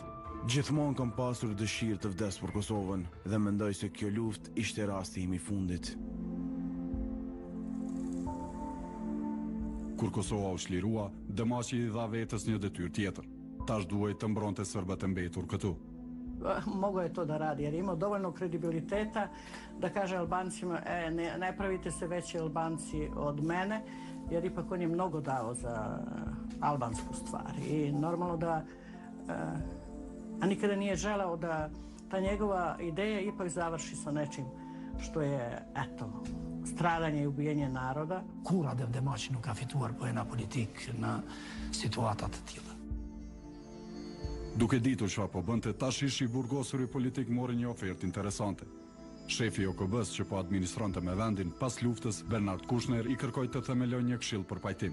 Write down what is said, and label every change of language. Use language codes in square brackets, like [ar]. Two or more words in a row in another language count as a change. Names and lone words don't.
[sq] Gjithmonë kam pasur dëshirë të vdes për Kosovën dhe mendoj se kjo luftë ishte rasti im i fundit. Kur Kosova u shlirua, Demaçi i dha vetës një detyrë tjetër. Tash duhej të mbronte serbët e mbetur këtu. [sr] Mogao je to da radi jer je imao dovoljno kredibiliteta da kaže Albancima ne pravite se veći Albanci od mene, jer ipak on je mnogo dao za albansku stvar. I normalno da a nikada nije želeo da ta njegova ideja ipak završi sa nečim što je, eto, stradanje i ubijenje naroda. [sq] Kur Adem Demaçi nuk ka fituar po na politik në situata të tilla. Duke ditur çfarë po bënte, tash ishi burgosur i politik mori një ofertë interesante. Shefi i OKB-s që po administronte me vendin pas luftës, Bernard Kushner, i kërkoi të themeloj një këshill për pajtim.